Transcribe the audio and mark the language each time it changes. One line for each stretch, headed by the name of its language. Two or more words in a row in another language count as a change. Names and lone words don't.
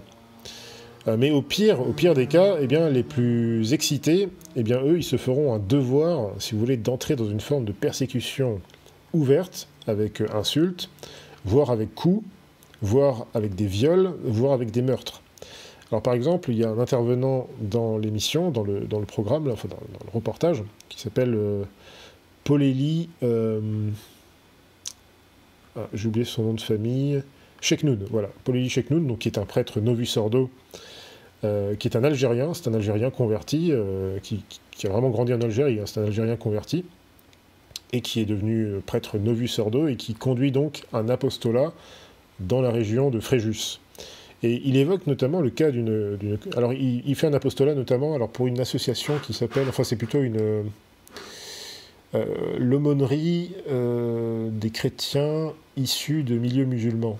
French: Mais au pire des cas, eh bien, les plus excités, eh bien, eux, ils se feront un devoir, si vous voulez, d'entrer dans une forme de persécution ouverte, avec insultes, voire avec coups, voire avec des viols, voire avec des meurtres. Alors par exemple, il y a un intervenant dans l'émission, dans le programme, dans le reportage, qui s'appelle Poleli, j'ai oublié son nom de famille, Cheknoun, voilà, Poleli Cheknoun, donc qui est un prêtre
Latin: novus ordo,
French: qui est un Algérien, c'est un Algérien converti, qui a vraiment grandi en Algérie, hein, c'est un Algérien converti, et qui est devenu prêtre
Latin: novus ordo,
French: et qui conduit donc un apostolat dans la région de Fréjus. Et il évoque notamment le cas alors il fait un apostolat notamment pour une association qui s'appelle, c'est plutôt l'aumônerie des chrétiens issus de milieux musulmans.